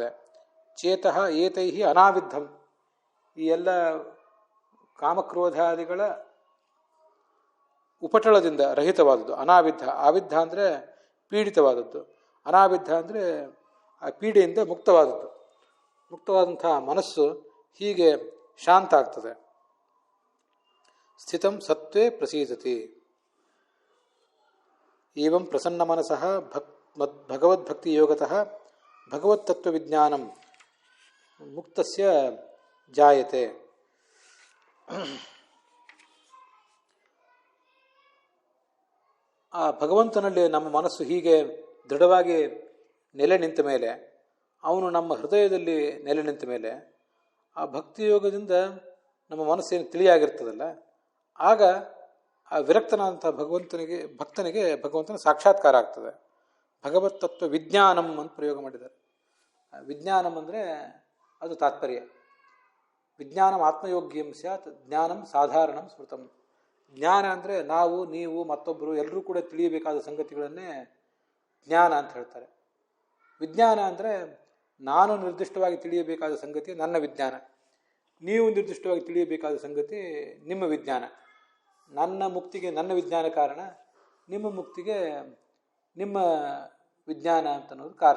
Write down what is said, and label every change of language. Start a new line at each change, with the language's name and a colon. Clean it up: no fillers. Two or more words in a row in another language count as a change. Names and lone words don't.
Sanskrit: ಚೇತಃ ಏತೈಹಿ ಅನಾವಿದ್ಧಂ,
Kannada: ಈ ಎಲ್ಲ ಕಾಮಕ್ರೋಧಾದಿಗಳ ಉಪಟಳದಿಂದ ರಹಿತವಾದದ್ದು ಅನಾವಿದ್ಧ. ಆವಿದ್ಧ ಅಂದರೆ ಪೀಡಿತವಾದದ್ದು, ಅನಾವಿದ್ಧ ಅಂದರೆ ಆ ಪೀಡೆಯಿಂದ ಮುಕ್ತವಾದದ್ದು. ಮುಕ್ತವಾದಂಥ ಮನಸ್ಸು ಹೀಗೆ ಶಾಂತ ಆಗ್ತದೆ.
Sanskrit: ಸ್ಥಿತಂ ಸತ್ವೇ ಪ್ರಸೀದತಿ. ಏವಂ ಪ್ರಸನ್ನ ಮನಸಃ ಭಗವದ್ಭಕ್ತಿ ಯೋಗತಃ ಭಗವತ್ತತ್ವವಿಜ್ಞಾನಂ ಮುಕ್ತಸ್ಯ ಜಾಯತೆ.
Kannada: ಆ ಭಗವಂತನಲ್ಲಿ ನಮ್ಮ ಮನಸ್ಸು ಹೀಗೆ ದೃಢವಾಗಿ ನೆಲೆ ನಿಂತ ಮೇಲೆ, ಅವನು ನಮ್ಮ ಹೃದಯದಲ್ಲಿ ನೆಲೆ ನಿಂತ ಮೇಲೆ, ಆ ಭಕ್ತಿಯೋಗದಿಂದ ನಮ್ಮ ಮನಸ್ಸೇನು ತಿಳಿಯಾಗಿರ್ತದಲ್ಲ, ಆಗ ಆ ವಿರಕ್ತನಾದಂಥ ಭಕ್ತನಿಗೆ ಭಗವಂತನ ಸಾಕ್ಷಾತ್ಕಾರ ಆಗ್ತದೆ.
Sanskrit: ಭಗವತ್ ತತ್ವ ವಿಜ್ಞಾನಂ
Kannada: ಅಂತ ಪ್ರಯೋಗ ಮಾಡಿದ್ದಾರೆ. ವಿಜ್ಞಾನಂ ಅಂದರೆ ಅದು ತಾತ್ಪರ್ಯ.
Sanskrit: ವಿಜ್ಞಾನಂ ಆತ್ಮಯೋಗ್ಯಂ ಸ್ಯಾತ್ ಜ್ಞಾನಂ ಸಾಧಾರಣಂ ಸ್ಮೃತಂ.
Kannada: ಜ್ಞಾನ ಅಂದರೆ ನಾವು, ನೀವು, ಮತ್ತೊಬ್ಬರು ಎಲ್ಲರೂ ಕೂಡ ತಿಳಿಯಬೇಕಾದ ಸಂಗತಿಗಳನ್ನೇ ಜ್ಞಾನ ಅಂತ ಹೇಳ್ತಾರೆ. ವಿಜ್ಞಾನ ಅಂದರೆ ನಾನು ನಿರ್ದಿಷ್ಟವಾಗಿ ತಿಳಿಯಬೇಕಾದ ಸಂಗತಿ ನನ್ನ ವಿಜ್ಞಾನ, ನೀವು ನಿರ್ದಿಷ್ಟವಾಗಿ ತಿಳಿಯಬೇಕಾದ ಸಂಗತಿ ನಿಮ್ಮ ವಿಜ್ಞಾನ. ನನ್ನ ಮುಕ್ತಿಗೆ ನನ್ನ ವಿಜ್ಞಾನ ಕಾರಣ, ನಿಮ್ಮ ಮುಕ್ತಿಗೆ ನಿಮ್ಮ ವಿಜ್ಞಾನ ಅಂತನ್ನೋದು ಕಾರಣ.